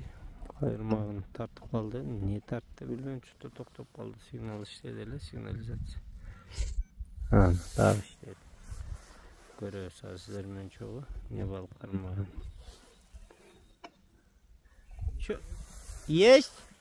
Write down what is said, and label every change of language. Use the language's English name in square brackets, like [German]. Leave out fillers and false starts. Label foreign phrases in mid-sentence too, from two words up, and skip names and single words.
[Kyrgyz] Кайырмагын тартып калды. Не тартты билбейм, что-то токтоп калды. Сигнал иштеди эле, сигнализация. Дагы иштеди. Көрөсүз азыр сиздер менен чогуу. Не балык кармаган. [Russian] Чё? Есть?